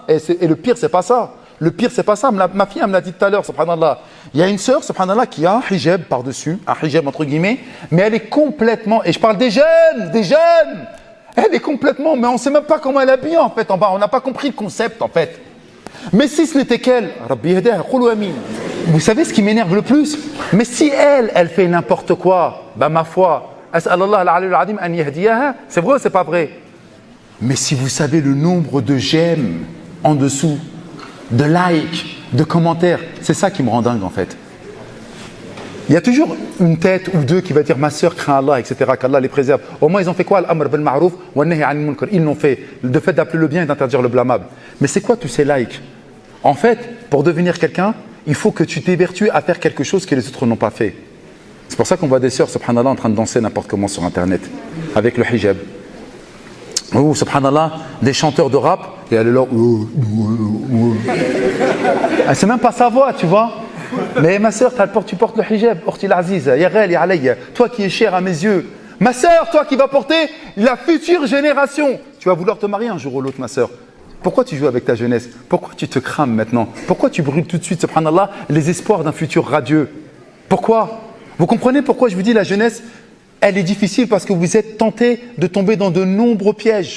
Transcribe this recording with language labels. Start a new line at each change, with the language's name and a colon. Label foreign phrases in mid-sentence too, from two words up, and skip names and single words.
French: Et le pire, c'est pas ça. Le pire, c'est pas ça. Ma fille, elle me l'a dit tout à l'heure, subhanallah. Il y a une sœur, subhanallah, qui a un hijab par-dessus, un hijab entre guillemets, mais elle est complètement, et je parle des jeunes, elle est complètement, mais on ne sait même pas comment elle est habillée en fait en bas, on n'a pas compris le concept en fait. Mais si ce n'était qu'elle,
Arabic: ربي يهديها، قولوا آمين.
French: Vous savez ce qui m'énerve le plus? Mais si elle fait n'importe quoi, bah ma foi,
Arabic: أسأل الله العلي العظيم أن يهديها,
French: c'est vrai ou c'est pas vrai? Mais si vous savez le nombre de j'aime en dessous, de likes, de commentaires, c'est ça qui me rend dingue en fait. Il y a toujours une tête ou deux qui va dire ma sœur craint Allah, etc., qu'Allah les préserve. Au moins ils ont fait quoi?
Arabic: الأمر بالمعروف والنهي عن المنكر.
French: Ils l'ont fait, le fait d'appeler le bien et d'interdire le blâmable. Mais c'est quoi tous ces likes? En fait, pour devenir quelqu'un, il faut que tu t'évertues à faire quelque chose que les autres n'ont pas fait. C'est pour ça qu'on voit des sœurs, subhanallah, en train de danser n'importe comment sur internet, avec le hijab. Ou, subhanallah, des chanteurs de rap, et elle est là. Elle sait même pas sa voix, tu vois. Mais ma sœur, tu portes le hijab,
Arabic: أختي العزيز، يا غالي علي,
French: toi qui es cher à mes yeux. Ma sœur, toi qui vas porter la future génération. Tu vas vouloir te marier un jour ou l'autre, ma sœur. Pourquoi tu joues avec ta jeunesse? Pourquoi tu te crames maintenant? Pourquoi tu brûles tout de suite, subhanallah, les espoirs d'un futur radieux? Pourquoi? Vous comprenez pourquoi je vous dis la jeunesse, elle est difficile parce que vous êtes tenté de tomber dans de nombreux pièges.